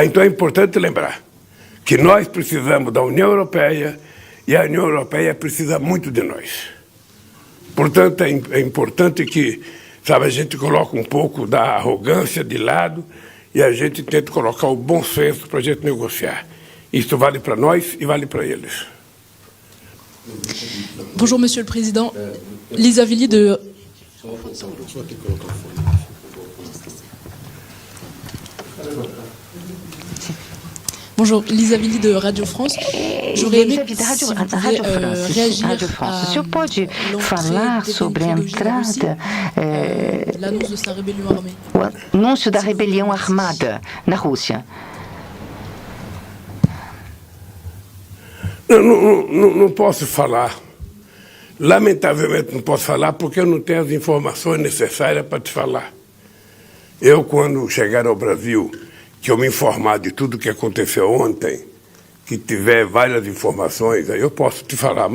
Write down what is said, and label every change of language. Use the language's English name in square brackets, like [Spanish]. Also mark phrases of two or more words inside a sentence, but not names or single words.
[Portuguese] Então é importante lembrar que nós precisamos da União Europeia e a União Europeia precisa muito de nós. Portanto, é importante que, sabe, a gente coloque um pouco da arrogância de lado e a gente tente colocar o bom senso para a gente negociar. Isso vale para nós e vale para eles. [French] Bonjour Monsieur le Président. Lisa Villy de... Bonjour, Lisa Villy de Radio France. J'aurais aimé si vous pouviez réagir [Portuguese] O senhor pode falar sobre a entrada, [French] l'annonce de sa rébellion armée. [Portuguese] o anúncio da rebelião armada na Rússia? Não posso falar. Lamentavelmente não posso falar porque eu não tenho as informações necessárias para te falar. Eu, quando chegar ao Brasil, que eu me informar de tudo que aconteceu ontem, que tiver várias informações, aí eu posso te falar.